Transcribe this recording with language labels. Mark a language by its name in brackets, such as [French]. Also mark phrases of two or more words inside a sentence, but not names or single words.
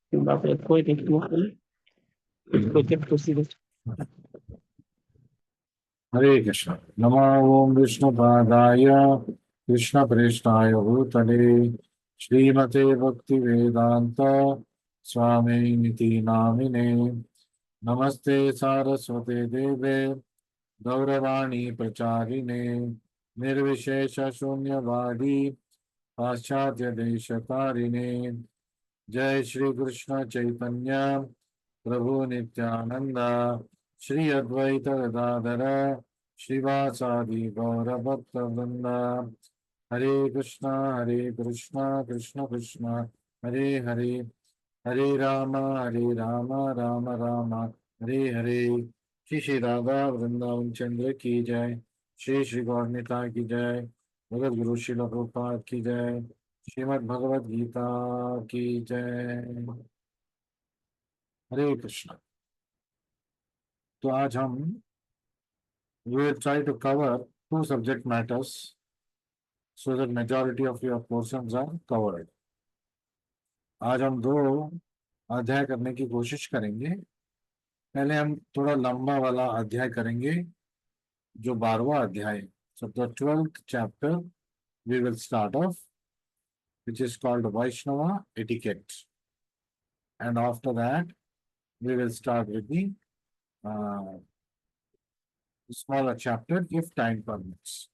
[Hindi] बाप रे, कोई नहीं, कोई प्रोसीड। [Sanskrit] हरे कृष्ण। नमो ओम विष्णुपादाय कृष्णप्रेष्ठाय भूतले श्रीमते भक्ति वेदांत स्वामी निति नामिने नमस्ते सारस्वते देवे गौरवाणी प्रचारिणे निर्विशेष शून्यवादी पाश्चात्य देशतारिणे जय श्री कृष्ण चैतन्य प्रभु नित्यानंद श्री अद्वैत गदाधर श्रीवासादि गौर भक्त वृंद हरे कृष्णा कृष्ण कृष्ण हरे हरे हरे राम राम राम हरे हरे। [Hindi] श्री श्री राधा वृंदावन चंद्र की जय। श्री श्री गौरनिता की जय। भगत गुरु श्रील प्रभुपाद की जय। श्रीमद् भगवद गीता की जय। हरे कृष्ण। तो आज हम [English] will try to cover two subject matters so that majority of your portions are covered. [Hindi] आज हम दो अध्याय करने की कोशिश करेंगे। पहले हम थोड़ा लंबा वाला अध्याय करेंगे जो 12वां अध्याय। [English] So the 12th chapter we will start off, which is called Vaishnava etiquette, and after that we will start with the uh, smaller chapter if time permits.